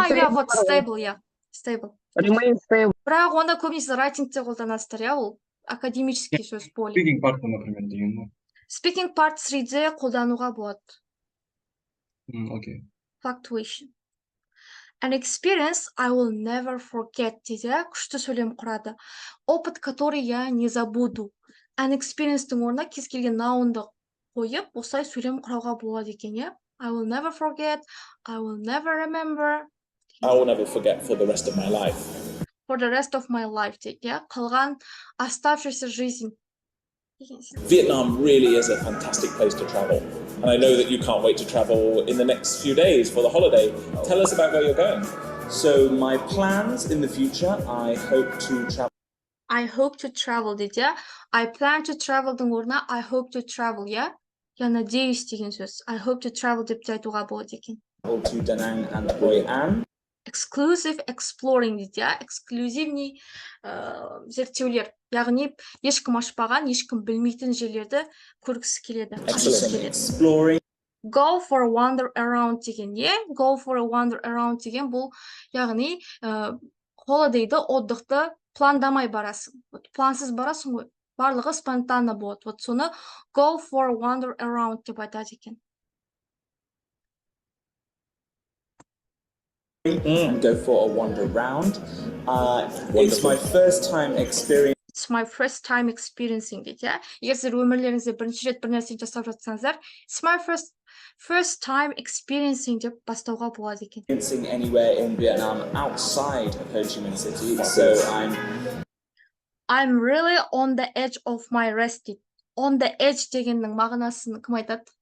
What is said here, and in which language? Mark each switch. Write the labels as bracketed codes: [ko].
[en] Вот stable, я. Stable. Remain stable. [kk] Бірақ онда көбінесе writingте қолданасыздар, я, ол академический сөз поле. [en] Speaking part, [kk] например, деген ғой. Speaking part 3-де қолдануға болады. [en] Okay. Fluctuation. An experience I will never forget [kk] дейді, күшті сөйлем құрады. [ru] Опыт, который я не забуду. [en] An experience-тің [kk] орнына кез келген noun-ды қойып, осылай сөйлем құрауға болады екен, я. [en] I will never forget, I will never remember. I will never forget for the rest of my life. For the rest of my life [kk] дейді, я. Қалған [ru] оставшаяся жизнь. [en] Vietnam really is a fantastic place to travel. And I know that you can't wait to travel in the next few days for the holiday. Tell us about where you're going. So my plans in the future, I hope to travel. I hope to travel [kk] дейді, я. [en] I plan to travel-дың [kk] орнына [en] I hope to travel, я. [ru] Я надеюсь деген сөз. [en] I hope to travel [kk] деп те айтуға болады екен. [en] To Da Nang and Hoi An. Exclusive exploring [kk] дейді, я. Эксклюзивный зерттеулер. Яғни ешкім ашпаған, ешкім білмейтін жерлерді көргісі келеді. [en] Exploring. Go for a wander around [kk] деген, е? [en] Go for a wander around [kk] деген бұл, яғни холидейді, отдықты пландамай барасың. Плансыз барасың ғой. Барлығы спонтанно болады. Вот соны [en] go for a wander around [kk] деп айтады екен. [en] And go for a wander around. It's my first time experience. It's my first time experiencing [kk] дейді, я. Егер сіздер өмірлеріңізде бірінші рет бір нәрсені жасап жатсаңыздар, [en] it's my first time experiencing [kk] деп бастауға болады екен. [en] Experiencing anywhere in Vietnam outside of Ho Chi Minh City, so I'm really on the edge of my rest. On the edge [kk] дегеннің мағынасын кім айтады?